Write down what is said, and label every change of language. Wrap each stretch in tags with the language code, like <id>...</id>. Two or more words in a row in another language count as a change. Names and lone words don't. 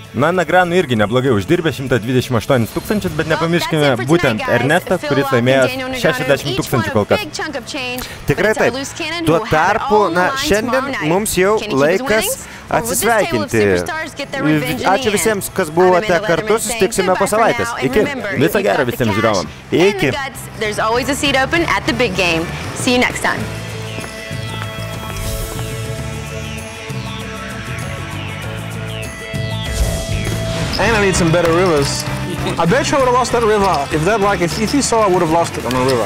<lt>Na, Negreanu irgi neblogai uždirbė 128 000, bet nepamirškime būtent Ernestas, kuris laimėjo 60 000 kol kas. Tikrai taip. Tuo tarpu, šiandien mums jau laikas atsisveikinti. Ačiū visiems, kas buvote kartu, susitiksime po savaitės. Iki. Viso gero visiems žiūrovam. Iki.</lt> <en>And I need some better rivers. I bet you I would have lost that river. If you saw, I would have lost it on the river.</en>